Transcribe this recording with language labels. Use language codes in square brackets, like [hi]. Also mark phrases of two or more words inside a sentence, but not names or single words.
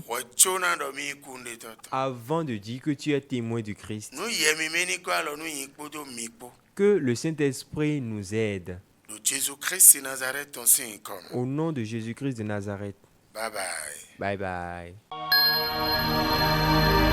[fon] wo chona do mi ikunde to to [fr] avant de dire que tu es témoin du Christ. [fon] nu yemi meni ko alo nu yin kpodo mi po [fr] Que le Saint-Esprit nous aide. [fon] do Jésus Christ Nazareth ton sin kon [fr] Au nom de Jésus-Christ de Nazareth. [en] bye bye Bye bye.